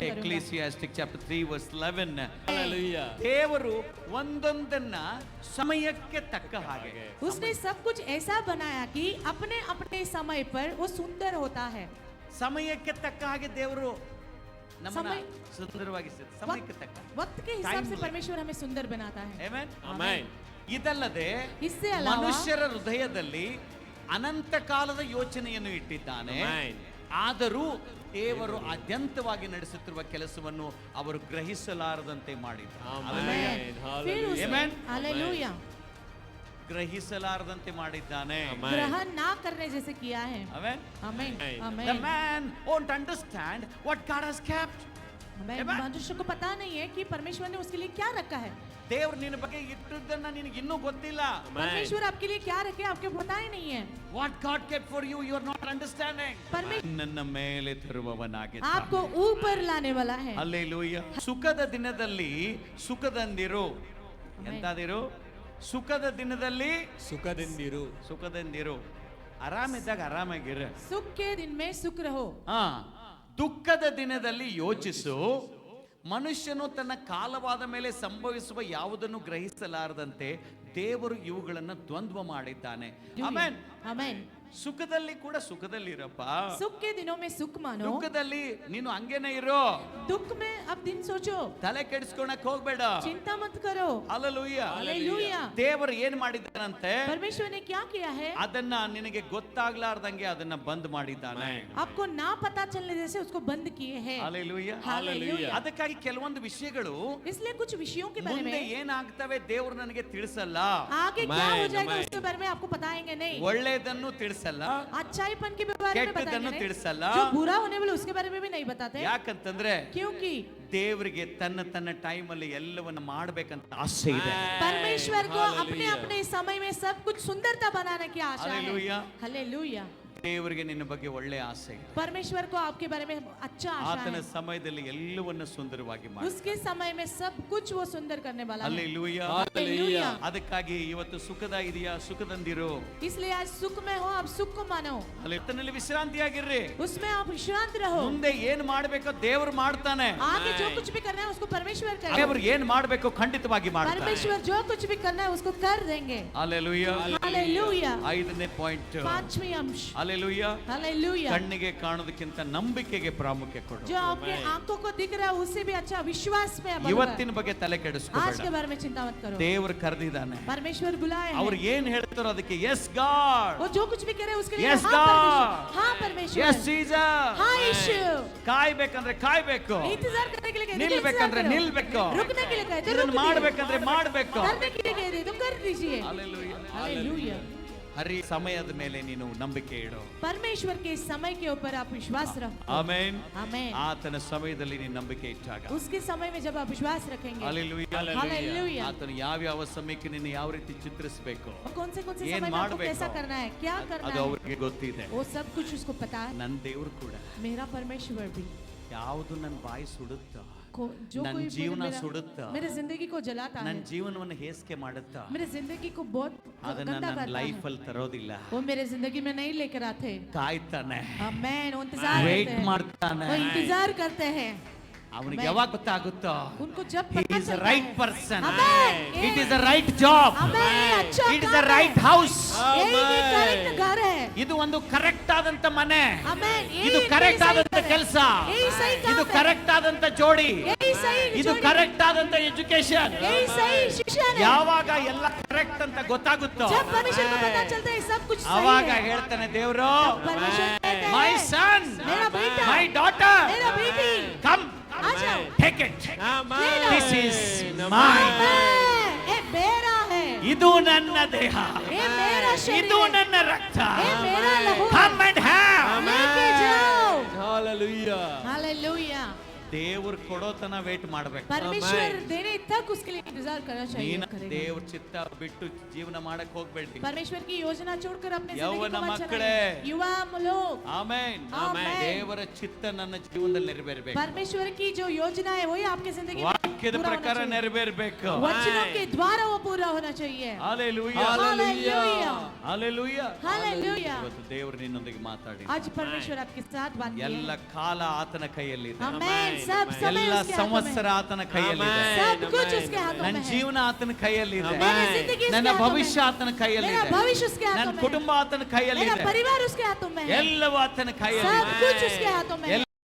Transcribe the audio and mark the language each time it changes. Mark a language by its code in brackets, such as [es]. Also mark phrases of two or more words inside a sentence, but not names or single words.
[en] Ecclesiastic chapter 3 verse 11. Hallelujah. [kn] ದೇವರು ಒಂದೊಂದನ್ನ ಸಮಯಕ್ಕೆ ತಕ್ಕ ಹಾಗೆ, [hi] उसने सब कुछ ऐसा बनाया कि अपने अपने समय पर वो सुंदर होता है। [kn] ಸಮಯಕ್ಕೆ ತಕ್ಕ ಹಾಗೆ ದೇವರು ನಮ್ಮನ್ನ ಸಮಯ- ಸುಂದರವಾಗಿಸಿದ ಸಮಯಕ್ಕೆ ತಕ್ಕ. [hi] वक्त के हिसाब से [en] Timeless. [hi] परमेश्वर हमें सुंदर बनाता है। [kn] ಆಮೆನ್. [en] Amen. [kn] ಇದಲ್ಲದೆ [hi] इससे अलावा [kn] ಮನುಷ್ಯರ ಹೃದಯದಲ್ಲಿ ಅನಂತ ಕಾಲದ ಯೋಚನೆಯನ್ನು ಇಟ್ಟಿದ್ದಾನೆ. [en] Amen. [kn] ಆದರೂ ದೇವರು ಅತ್ಯಂತವಾಗಿ ನಡೆಸುತ್ತಿರುವ ಕೆಲಸವನ್ನು ಅವರು ಗ್ರಹಿಸಲಾರದಂತೆ ಮಾಡಿದ್ದಾರೆ. [en] Amen. [hi] फिर [en] Hallelujah. [hi] उसने [en] Amen. [hi] हालेलुया [kn] ಗ್ರಹಿಸಲಾರದಂತೆ ಮಾಡಿದ್ದಾನೆ. [en] Amen. [hi] ग्रहण ना करने जैसे किया है। [kn] ಆಮೆನ್. [hi] आमेन [en] Amen. The [hi] आमेन [en] man won't understand what God has kept. [hi] आमेन। [en] Amen. [hi] मनुष्य को पता नहीं है कि परमेश्वर ने उसके लिए क्या रखा है। [kn] ದೇವರು ನಿನ್ನ ಬಗ್ಗೆ ಇಟ್ಟಿದ್ದನ್ನ ನಿನಗೆ ಇನ್ನೂ ಗೊತ್ತಿಲ್ಲ. [hi] परमेश्वर आपके लिए क्या रखे आपको पता ही नहीं है। [en] What God kept for you, you are not understanding. [hi] परमेश्वर [kn] ನನ್ನ ಮೇಲೆ ತರುವವನಾಗಿದ್ದಾನೆ. [hi] आपको ऊपर लाने वाला है। [kn] ಹಲ್ಲೆಲೂಯಾ. ಸುಖದ ದಿನದಲ್ಲಿ ಸುಖದಂದಿರು. ಎಂತಾದಿರು? ಸುಖದ ದಿನದಲ್ಲಿ ಸುಖದಿಂದಿರು. ಸುಖದಂದಿರು. ಆರಾಮಿದ್ದಾಗ ಆರಾಮಾಗಿರು. [hi] सुख के दिन में सुख रहो। [kn] ಹಾ. ದುಃಖದ ದಿನದಲ್ಲಿ ಯೋಚಿಸು. ಮನುಷ್ಯನು ತನ್ನ ಕಾಲವಾದ ಮೇಲೆ ಸಂಭವಿಸುವ ಯಾವುದನ್ನು ಗ್ರಹಿಸಲಾರದಂತೆ ದೇವರು ಇವುಗಳನ್ನು ದ್ವಂದ್ವ ಮಾಡಿದ್ದಾನೆ. ಆಮೆನ್. [hi] आमेन। [kn] ಸುಖದಲ್ಲಿ ಕೂಡ ಸುಖದಲ್ಲಿರಪ್ಪ. [hi] सुख के दिनों में सुख मानो, [kn] ದುಃಖದಲ್ಲಿ ನೀನು ಹಂಗೇನೆ ಇರೋ. [hi] दुख में अब दिन सोचो, [kn] ತಲೆ ಕೆಡಿಸ್ಕೊಳಕ್ ಹೋಗ್ಬೇಡ. [hi] चिंता मत करो। [kn] ಹಲ್ಲೆಲೂಯಾ. [hi] हालेलुया। [kn] ದೇವರು ಏನ್ ಮಾಡಿದ್ದಾನಂತೆ, [hi] परमेश्वर ने क्या किया है, [kn] ಅದನ್ನ ನಿನಗೆ ಗೊತ್ತಾಗ್ಲಾರ್ದಂಗೆ ಅದನ್ನ ಬಂದ್ ಮಾಡಿದ್ದಾನೆ. [hi] आपको ना पता चलने जैसे उसको बंद किए हैं। [kn] ಹಲ್ಲೆಲೂಯಾ. [hi] हालेलुया। [kn] ಅದಕ್ಕಾಗಿ ಕೆಲವೊಂದು ವಿಷಯಗಳು [hi] इसलिए कुछ विषयों के बारे [kn] ಮುಂದೆ [hi] में [kn] ಏನಾಗ್ತವೆ ದೇವರು ನನಗೆ ತಿಳಿಸಲ್ಲ. [hi] आगे क्या हो [en] Amen, [hi] जाएगा [en] amen. [hi] उसके बारे में आपको बताएंगे नहीं। [kn] ಒಳ್ಳೇದನ್ನು ತಿಳಿಸಲ್ಲ, [hi] अच्छाईपन के बारे में [kn] ಕೆಟ್ಟದನ್ನು [hi] बताएंगे नहीं, [kn] ತಿಳಿಸಲ್ಲ. [hi] जो बुरा होने वाला उसके बारे में भी नहीं बताते। [kn] ಯಾಕಂತಂದ್ರೆ [hi] क्योंकि [kn] ದೇವರಿಗೆ ತನ್ನ ತನ್ನ ಟೈಮ್ ಅಲ್ಲಿ ಎಲ್ಲವನ್ನ ಮಾಡ್ಬೇಕಂತ ಆಸೆ ಇದೆ. [hi] परमेश्वर को [en] Hallelujah. [hi] अपने अपने समय में सब कुछ सुंदरता बनाने की आशा है। [en] Hallelujah. [hi] हालेलुया। [kn] ದೇವರಿಗೆ ನಿನ್ನ ಬಗ್ಗೆ ಒಳ್ಳೆ ಆಸೆ ಇದೆ. [hi] परमेश्वर को आपके बारे में अच्छा आशा [kn] ಆತನ [hi] है। [kn] ಸಮಯದಲ್ಲಿ ಎಲ್ಲವನ್ನ ಸುಂದರವಾಗಿ ಮಾಡಿ. [hi] उसके समय में सब कुछ वो सुंदर करने वाला है। [kn] ಹಲ್ಲೆಲೂಯಾ. [hi] हालेलुया। [kn] ಅದಕ್ಕಾಗಿ ಇವತ್ತು ಸುಖದ ಇದೆಯಾ, ಸುಖದಂದಿರು. [hi] इसलिए आज सुख में हो, आप सुख को मानो, [kn] ಅಲ್ಲಿ ವಿಶ್ರಾಂತಿಯಾಗಿರ್ರಿ. [hi] उसमें आप विश्रांत रहो। [kn] ಮುಂದೆ ಏನ್ ಮಾಡ್ಬೇಕೋ ದೇವ್ರು ಮಾಡ್ತಾನೆ. [hi] आगे जो कुछ भी करना है उसको परमेश्वर करे। [kn] ದೇವ್ರು ಏನ್ ಮಾಡ್ಬೇಕೋ ಖಂಡಿತವಾಗಿ ಮಾಡ್ತಾನೆ. [hi] परमेश्वर जो कुछ भी करना है उसको कर देंगे। [kn] ಹಲ್ಲೆಲೂಯಾ. [hi] हालेलुया। [kn] 5ನೇ ಪಾಯಿಂಟ್. [hi] 5वीं अंश, [en] Hallelujah. [hi] हालेलुया। [kn] ಕಣ್ಣಿಗೆ ಕಾಣೋದಕ್ಕಿಂತ ನಂಬಿಕೆಗೆ ಪ್ರಾಮುಖ್ಯ ಕೊಡು. [hi] जो आपके आंखों को दिख रहा है उससे भी अच्छा विश्वास में बल [kn] ಇವತ್ತಿನ ಬಗ್ಗೆ ತಲೆ [hi] आज के [kn] ಕೆಡಿಸ್ಕೋಬೇಡ. [hi] बारे में चिंता मत करो। [kn] ದೇವರು ಕರೆದಿದ್ದಾನೆ. [hi] परमेश्वर बुलाए [kn] ಅವ್ರು [hi] हैं। [kn] ಏನ್ ಹೇಳ್ತಾರೋ ಅದಕ್ಕೆ [en] yes God, [hi] वो जो कुछ भी कह रहे हैं उसके लिए [en] Yes, [hi] हाँ [en] God. [hi] परमेश्वर, हाँ परमेश्वर, [en] yes Jesus. [hi] हाँ यीशु। [kn] ಕಾಯ್ಬೇಕಂದ್ರೆ ಕಾಯ್ಬೇಕು, [hi] इंतजार करने के लिए कहते हैं, [kn] ನಿಲ್ಬೇಕಂದ್ರೆ [hi] इंतजार करो। [kn] ನಿಲ್ಬೇಕು, [hi] रुकने के लिए कहते हैं, [kn] ಇದನ್ನ [hi] रुक [kn] ಮಾಡ್ಬೇಕಂದ್ರೆ ಮಾಡ್ಬೇಕು. [hi] करने के लिए कहते हैं, तो कर दीजिए। [en] Hallelujah. [hi] हालेलुया। [kn] ಹರಿ ಸಮಯದ ಮೇಲೆ ನೀನು ನಂಬಿಕೆ ಇಡು. [hi] परमेश्वर के समय के ऊपर आप विश्वास रखो। [kn] ಆಮೆನ್. [hi] आमेन। [kn] ಆತನ ಸಮಯದಲ್ಲಿ ನೀನು ನಂಬಿಕೆ ಇಟ್ಟಾಗ [hi] उसके समय में जब आप विश्वास रखेंगे, [en] Hallelujah. [hi] हालेलुया। [kn] ಆತನು ಯಾವ ಸಮಯಕ್ಕೆ ನೀನು ಯಾವ ರೀತಿ ಚಿತ್ರಿಸಬೇಕು [hi] और कौन से [kn] ಏನ್ [hi] समय में आपको [kn] ಮಾಡ್ಬೇಕು? [hi] कैसा करना है, क्या करना [kn] ಅದು [hi] है, [kn] ಅವ್ರಿಗೆ ಗೊತ್ತಿದೆ. [hi] वो सब कुछ उसको पता है। [kn] ನನ್ನ ದೇವರು ಕೂಡ [hi] मेरा परमेश्वर भी [kn] ಯಾವುದು ನನ್ನ ಬಾಯಿ ಸುಡುತ್ತಾ, [hi] जो [kn] ನನ್ನ [hi] कोई [kn] ಜೀವನ [hi] मेरा- [kn] ಸುಡುತ್ತಾ, [hi] मेरे जिंदगी को जलाता है, [kn] ನನ್ನ ಜೀವನವನ್ನು ಹೇಸಿಗೆ ಮಾಡುತ್ತಾ, [hi] मेरे जिंदगी को बहुत [kn] ಅದನ್ನ [hi] गंदा [kn] ನನ್ನ [hi] करता [kn] ಲೈಫ್ [hi] है, [kn] ಅಲ್ಲಿ ತರೋದಿಲ್ಲ. [hi] वो मेरे जिंदगी में नहीं लेकर आते। [kn] ಕಾಯ್ತಾನೆ, [hi] आमेन। वो इंतजार [kn] ವೇಟ್ [hi] करते हैं, [kn] ಮಾಡ್ತಾನೆ. [hi] वो इंतजार करते हैं। [kn] ಅವನಿಗೆ ಯಾವಾಗ ಗೊತ್ತಾಗುತ್ತೋ [hi] उनको जब [en] he [hi] पता [en] is the [hi] चलता [en] right [hi] है, [en] person, [hi] आमेन, [en] it is the right job, [hi] आमेन, ये अच्छा [en] it is [hi] काम [en] the right [hi] है, [en] house, [hi] यही करेक्ट घर है, [kn] ಇದು ಒಂದು ಕರೆಕ್ಟ್ ಆದಂತ ಮನೆ, [hi] आमेन, [kn] ಇದು [hi] यही [kn] ಕರೆಕ್ಟ್ [hi] सही [kn] ಆದಂತ [hi] घर है, [kn] ಕೆಲಸ, [hi] यही सही काम [kn] ಇದು [hi] है, [kn] ಕರೆಕ್ಟ್ ಆದಂತ ಜೋಡಿ, [hi] यही सही [kn] ಇದು [hi] जोड़ी, [kn] ಕರೆಕ್ಟ್ ಆದಂತ ಎಜುಕೇಶನ್. [hi] यही सही शिक्षण है। [kn] ಯಾವಾಗ ಎಲ್ಲ ಕರೆಕ್ಟ್ ಅಂತ ಗೊತ್ತಾಗುತ್ತೋ [hi] जब परमेश्वर को पता चलता है सब कुछ सही [kn] ಅವಾಗ [hi] है, [kn] ಹೇಳ್ತಾನೆ ದೇವರು, [hi] परमेश्वर कहते [en] ಮೈ [hi] हैं, [en] ಸನ್, [hi] मेरा बेटा, [en] my daughter, [hi] मेरा बेटी, [en] ಕಮ್ [hi] आ जाओ, [en] take it, Amen. this is mine, [hi] आमेन, ये मेरा है, [kn] ಇದು ನನ್ನ ದೇಹ, [hi] ये मेरा शरीर [kn] ಇದು [hi] है, [kn] ನನ್ನ ರಕ್ತ, [hi] ये मेरा लहू है, [en] come and have. [hi] लेके जाओ। [en] Hallelujah. [hi] हालेलुया। [kn] ದೇವ್ರು ಕೊಡೋತನ ವೇಟ್ ಮಾಡ್ಬೇಕು. [hi] परमेश्वर [en] Amen. [hi] देने तक उसके लिए इंतजार करना चाहिए, [kn] ನೀನು [hi] करेगा। [kn] ದೇವ್ರ ಚಿತ್ತ ಬಿಟ್ಟು ಜೀವನ ಮಾಡಕ್ ಹೋಗ್ಬೇಡಿ. [hi] परमेश्वर की योजना छोड़कर अपने जिंदगी यौवन को मत [kn] मಕ್ಕಳೇ, [hi] चलाइए। युवा लोग, [kn] ಆಮೆನ್. ಆಮೆನ್. ದೇವರ ಚಿತ್ತ ನನ್ನ ಜೀವನದಲ್ಲಿ ನೆರವೇರಬೇಕು. [hi] परमेश्वर की जो योजना है वही आपके जिंदगी में [kn] ವಾಕ್ಯದ [hi] पूरा होना [kn] ಪ್ರಕಾರ [hi] चाहिए। [kn] ನೆರವೇರಬೇಕು. [hi] वचनों के द्वारा वो पूरा होना चाहिए। [kn] ಹಾಲೆಲೂಯಾ, [hi] हालेलुया, [kn] ಹಾಲೆಲೂಯಾ. [hi] हालेलुया। [kn] ಇವತ್ತು ದೇವರು ನಿನ್ನೊಂದಿಗೆ ಮಾತಾಡಿ. [hi] आज परमेश्वर आपके साथ बात किए [kn] ಎಲ್ಲ [hi] हैं। [kn] ಕಾಲ ಆತನ ಕೈಯಲ್ಲಿದೆ. [hi] आमेन। सब समय [kn] ಎಲ್ಲ [hi] उसके हाथों में [kn] ಸಂವತ್ಸರ [hi] है। [kn] ಆತನ ಕೈಯಲ್ಲಿದೆ. ಆಮೆನ್. [hi] सब कुछ उसके हाथों [kn] ನನ್ನ [hi] में है। [kn] ಜೀವನ ಆತನ ಕೈಯಲ್ಲಿದೆ. [hi] मेरी जिंदगी उसके [kn] ನನ್ನ [hi] हाथों में [kn] ಭವಿಷ್ಯ [hi] है। [kn] ಆತನ [hi] मेरा [kn] ಕೈಯಲ್ಲಿದೆ. [hi] भविष्य उसके [kn] ನನ್ನ [hi] हाथों में [kn] ಕುಟುಂಬ [hi] है। [kn] ಆತನ [hi] मेरा [kn] ಕೈಯಲ್ಲಿದೆ. [hi] परिवार उसके हाथों में है। [kn] ಎಲ್ಲವೂ ಆತನ [hi] सब [kn] ಕೈಯಲ್ಲಿದೆ. [hi] कुछ उसके हाथों में है।